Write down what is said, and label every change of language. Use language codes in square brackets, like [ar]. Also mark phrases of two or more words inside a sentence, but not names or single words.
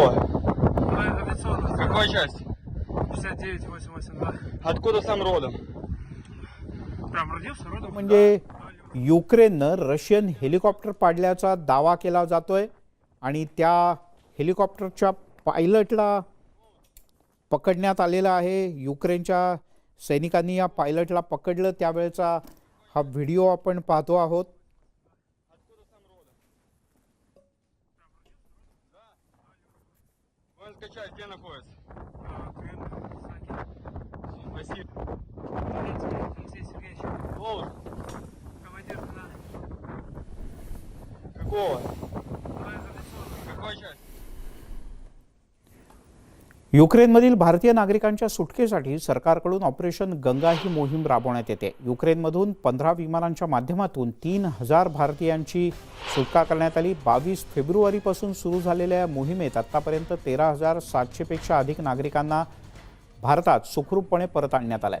[ru] авиационного. Какой части? 69882. Откуда сам родом? Прям родился, родом? [mr] म्हणजे युक्रेननं रशियन हेलिकॉप्टर पाडल्याचा दावा केला जातोय आणि त्या हेलिकॉप्टरच्या पायलटला पकडण्यात आलेला आहे. युक्रेनच्या सैनिकांनी या पायलटला पकडलं त्यावेळेचा हा व्हिडिओ आपण पाहतो आहोत. [ru] Воинская часть где находится? Спасибо. Спасибо. Алексей Сергеевич. Должен. Командир на Какого? авиационного. Какой части? [mr] युक्रेनमधील भारतीय नागरिकांच्या सुटकेसाठी सरकारकडून ऑपरेशन गंगा ही मोहीम राबवण्यात येते. युक्रेनमधून 15 विमानांच्या माध्यमातून 3,000 भारतीयांची सुटका करण्यात आली. 22 फेब्रुवारीपासून सुरू झालेल्या या मोहिमेत आत्तापर्यंत 13,700 पेक्षा अधिक नागरिकांना भारतात सुखरूपपणे परत आणण्यात आलंय.